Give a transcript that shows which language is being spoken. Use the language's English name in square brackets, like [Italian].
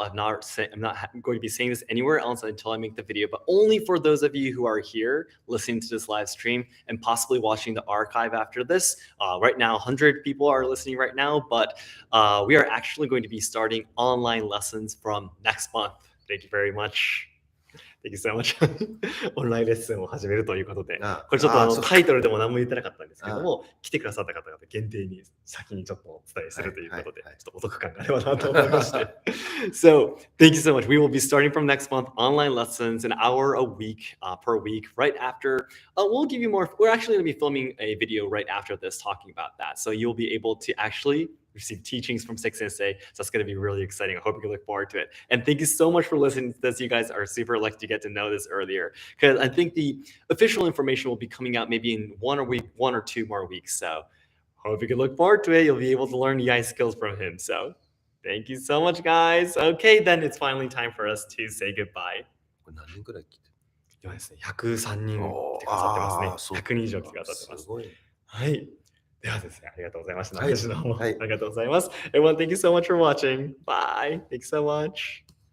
[English] I'm not going to be saying this anywhere else until I make the video, but only for those of you who are here listening to this live stream and possibly watching the archive after this. Right now, 100 people are listening right now, but we are actually going to be starting online lessons from next month. Thank you very much. Thank you so much. [Japanese] オンラインレッスンを始めるということで、これちょっとタイトルでも何も言ってなかったんですけども、来てくださった方々限定に先にちょっとお伝えするということで、ちょっとお得感があればなと思いまして。 [English] So, thank you so much. We will be starting from next month online lessons, an hour a week per week, right after. We'll give you more. We're actually going to be filming a video right after this talking about that. So you'll be able to actually receive teachings from Seki Sensei. So that's going to be really exciting. I hope you can look forward to it. And thank you so much for listening to this. You guys are super lucky to get to know this earlier, because I think the official information will be coming out maybe in one or two more weeks. So hope you can look forward to it. You'll be able to learn EI skills from him. So thank you so much, guys. Okay, then it's finally time for us to say goodbye. [Japanese] 今ですね、103人来てくださってますね。100人以上来てくださってます。はい。ではですね、ありがとうございました。私の方もありがとうございます。 [English] Everyone, thank you so much for watching. Bye. Thanks so much.